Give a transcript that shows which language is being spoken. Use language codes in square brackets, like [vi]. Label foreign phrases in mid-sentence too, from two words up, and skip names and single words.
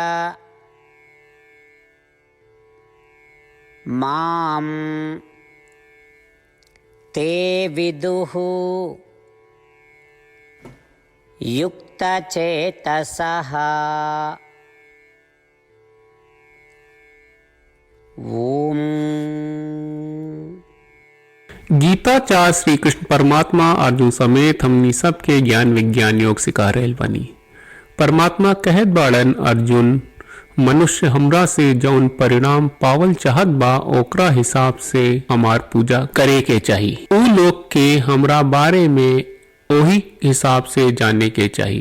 [sa] मां ते विदुः युक्तचेतसः। ओम। [bho] गीताचार्य श्री कृष्ण परमात्मा अर्जुन समेत हमनी सबके ज्ञान विज्ञान योग सिखा रहल बनी। परमात्मा कहत बाड़न, अर्जुन मनुष्य हमरा से जौन परिणाम पावल चाहत बा ओकरा हिसाब से हमार पूजा करे के चाहिए। उ लोग के हमरा बारे में ओही हिसाब से जाने के चाहिए।